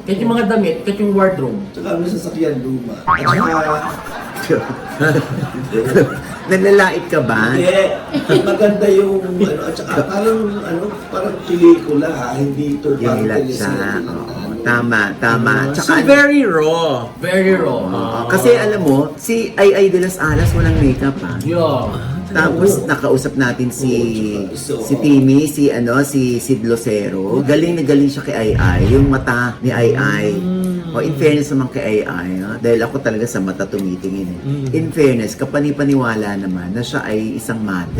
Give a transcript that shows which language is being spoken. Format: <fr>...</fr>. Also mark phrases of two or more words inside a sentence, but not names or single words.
<tl>Kahit yung mga damit, kahit yung wardrobe. Tsaka may sasakyan luma. At saka, Nalalait ka ba? maganda yung at saka parang pelikula, hindi ito Yung parang ilat siya. teleserye. Oo. Tama. So, Tsaka,</tl> <en>very raw. Very raw.</en> <tl>Oo. Kasi alam mo, si Ay de las Alas walang makeup ha. Yeah. Tapos nakausap natin si Timmy, si Sid Lucero. Galing na galing siya kay Ay. Yung mata ni Ay. O</tl> <en>in fairness</en> <tl>naman kay Ay, dahil ako talaga sa mata tumitingin.</tl> <en>In fairness,</en> <tl>kapanipaniwala naman na siya ay isang madre.</tl>